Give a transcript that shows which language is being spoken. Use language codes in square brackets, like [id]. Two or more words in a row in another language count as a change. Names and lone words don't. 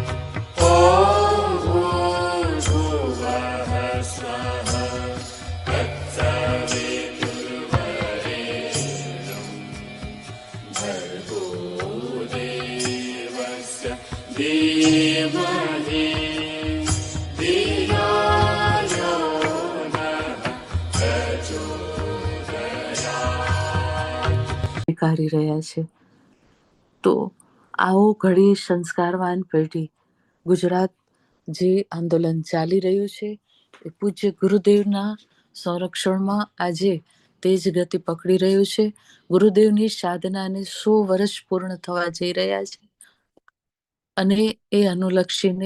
[sa] ॐ भूर्भुवः स्वः तत्सवितुर्वरेण्यं भर्गो देवस्य धीमहि धियो यो नः प्रचोदयात्। [gu] કરી રહ્યા છે. તો આવો ઘડી સંસ્કારવાન પેઢી ગુજરાત જે આંદોલન ચાલી રહ્યું છે એ પૂજ્ય ગુરુદેવના સંરક્ષણમાં આજે તેજ ગતિ પકડી રહ્યું છે. ગુરુદેવની સાધનાને 100 વર્ષ પૂર્ણ થવા જઈ રહ્યા છે અને એ અનુલક્ષીને